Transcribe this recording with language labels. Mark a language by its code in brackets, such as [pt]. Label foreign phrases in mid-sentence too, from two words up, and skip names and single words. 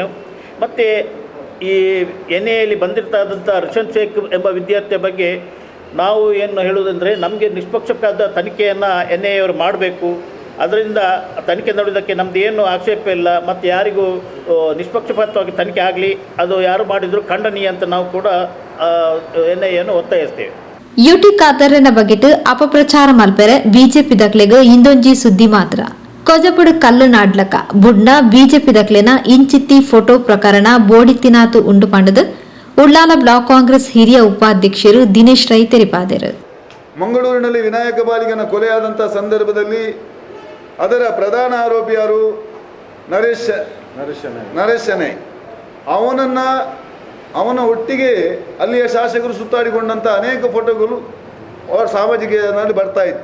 [kn] ಮತ್ತು ಈ ಎನ್ಐಎಯಲ್ಲಿ ಬಂದಿರ್ತಾದಂಥ ರಿಷನ್ ಶೇಖ್ ಎಂಬ ವಿದ್ಯಾರ್ಥಿಯ ಬಗ್ಗೆ ನಾವು ಏನು ಹೇಳುವುದಂದರೆ, ನಮಗೆ ನಿಷ್ಪಕ್ಷಪಾತ ತನಿಖೆಯನ್ನು ಎನ್ಐಎ ಅವರು ಮಾಡಬೇಕು. ಅದರಿಂದ ತನಿಖೆ ನಡೆಯೋದಕ್ಕೆ ನಮ್ಮದು ಏನು ಆಕ್ಷೇಪ ಇಲ್ಲ. ಮತ್ತು ಯಾರಿಗೂ ನಿಷ್ಪಕ್ಷಪಾತವಾಗಿ ತನಿಖೆ ಆಗಲಿ, ಅದು ಯಾರು ಮಾಡಿದರೂ ಖಂಡನೀಯ ಅಂತ ನಾವು ಕೂಡ ಎನ್ಐಎಯನ್ನು ಒತ್ತಾಯಿಸ್ತೇವೆ. [tcy] ಯುಟಿ ಖಾದರ್ನ ಬಗೆಟ್ ಅಪಪ್ರಚಾರ ಮಲ್ಪೆರೆ ಬಿಜೆಪಿ ದಕ್ಲೆಗ್ ಇಂದೊಂಜಿ ಸುದ್ದಿ ಮಾತ್ರ ಕೊಜಪುಡು ಕಲ್ಲು ನಾಡ್ಲಕ ಬುಡ್ನ ಬಿಜೆಪಿ ದಕ್ಲೆನ ಇಂಚಿತ್ತಿ ಫೋಟೋ ಪ್ರಕರಣ ಬೋಡಿತ್ತಿನಾತು ಉಂಡು ಪಂಡದು ಉಳ್ಳಾಲ ಬ್ಲಾಕ್ ಕಾಂಗ್ರೆಸ್ ಹಿರಿಯ ಉಪಾಧ್ಯಕ್ಷರು ದಿನೇಶ್ ರೈ ತೆರಿಪಾದರು. [kn] ಮಂಗಳೂರಿನಲ್ಲಿ ವಿನಾಯಕ ಬಾಲಿಗನ ಕೊಲೆಯಾದಂಥ ಸಂದರ್ಭದಲ್ಲಿ ಅದರ ಪ್ರಧಾನ ಆರೋಪಿ ಯಾರು? ನರೇಶ್ ಶೆಣೈ. ಅವನ ಒಟ್ಟಿಗೆ ಅಲ್ಲಿಯ ಶಾಸಕರು ಸುತ್ತಾಡಿಕೊಂಡಂಥ ಅನೇಕ ಫೋಟೋಗಳು ಅವರ ಸಾಮಾಜಿಕನಲ್ಲಿ ಬರ್ತಾ ಇತ್ತು.